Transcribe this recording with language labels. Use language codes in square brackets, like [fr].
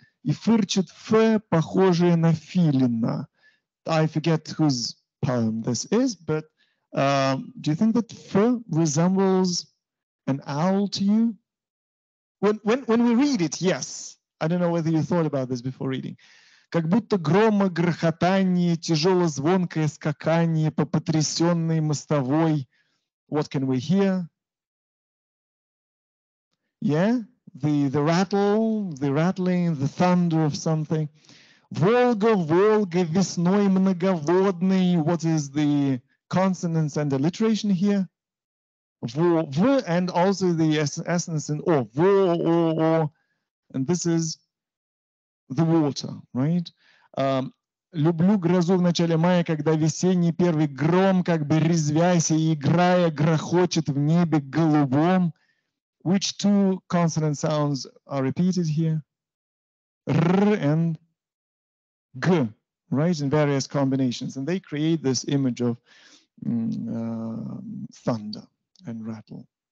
[ru] И фырчит ф, похожее на филина. [en] I forget whose poem this is, but do you think that f resembles an owl to you? When we read it, yes. I don't know whether you thought about this before reading. [ru] Как будто грома грохотание, тяжело звонкое скакание по потрясенной мостовой. [en] What can we hear? Yeah, the rattle, the rattling, the thunder of something. [ru] Волга, Волга, весной многоводный. [en] What is the consonants and alliteration here? V, and also the essence in O. O. And this is the water, right? [ru] Люблю грозу в начале мая, когда весенний первый гром, как бы резвясь и играя, грохочет в небе голубом. [en] Which two consonant sounds are repeated here? R and G, right? In various combinations. And they create this image of thunder and rattle.